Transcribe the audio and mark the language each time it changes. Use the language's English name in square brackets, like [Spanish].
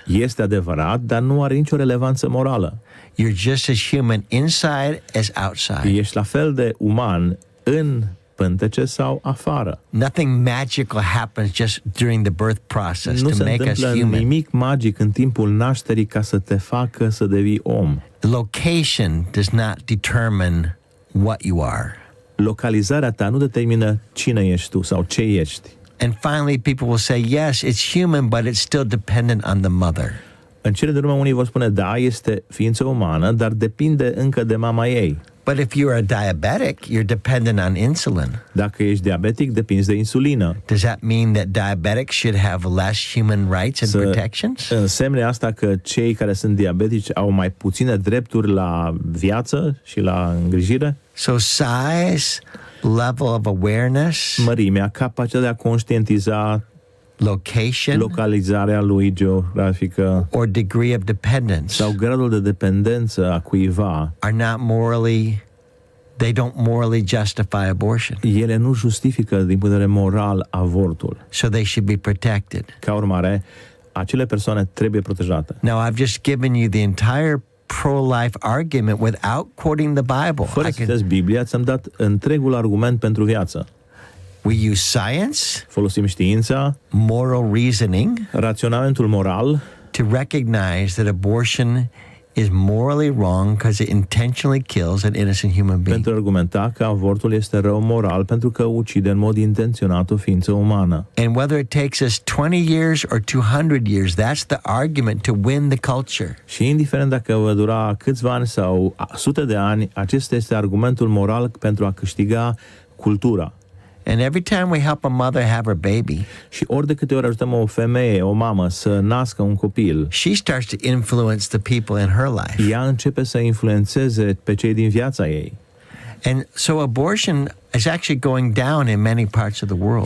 [Romanian] Este adevărat, dar nu are nicio relevanță morală. [English] You're just as human inside as outside. [Romanian] Ești la fel de uman în pântece sau afară. [English] Nothing magical happens just during the birth process [Romanian] nu [English] to make us [Romanian] human. Nu se întâmplă nimic magic în timpul nașterii ca să te facă să devii om. [English] Location does not determine what you are. [Romanian] Localizarea ta nu determină cine ești tu sau ce ești. [English] And finally, people will say, yes, it's human, but it's still dependent on the mother. [Romanian] În cele din urmă, unii vor spune, da, este ființă umană, dar depinde încă de mama ei. [English] But if you are diabetic, you're dependent on insulin. [Romanian] Dacă ești diabetic, depinzi de insulină. [English] Does that mean that diabetics should have less human rights and protections? [Romanian] Însemne asta că cei care sunt diabetici au mai puține drepturi la viață și la îngrijire? [English] So size, level of awareness, [Romanian] mărimea, capacitatea de a conștientiza, [English] location, [Romanian] localizarea lui geografică, [English] or degree of dependence, [Romanian] sau gradul de dependență a cuiva, [English] are not morally, they don't morally justify abortion. [Romanian] Ele nu justifică din punct de vedere moral avortul. [English] So they should be protected. [Romanian] Ca urmare, acele persoane trebuie protejate. [English] Now I've just given you the entire pro-life argument without quoting the Bible. [Romanian] Fără să citeți Biblia, ți-am dat întregul argument pentru viață. [English] We use science, [Romanian] folosim știința, [English] moral reasoning, [Romanian] raționamentul moral, [English] to recognize that abortion is morally wrong because it intentionally kills an innocent human being. [Romanian] Pentru a argumenta că avortul este rău moral pentru că ucide în mod intenționat o ființă umană. [English] And whether it takes us 20 years or 200 years, that's the argument to win the culture. [Romanian] Și indiferent dacă va dura câțiva ani sau sute de ani, acesta este argumentul moral pentru a câștiga cultura. [English] And every time we help a mother have her baby, [Romanian] și ori de câte ori ajutăm o femeie, o mamă să nască un copil, [English] she starts to influence the people in her life. [Romanian] Ea începe să influențeze pe cei din viața ei. [English] And so abortion is actually going down in many parts of the world.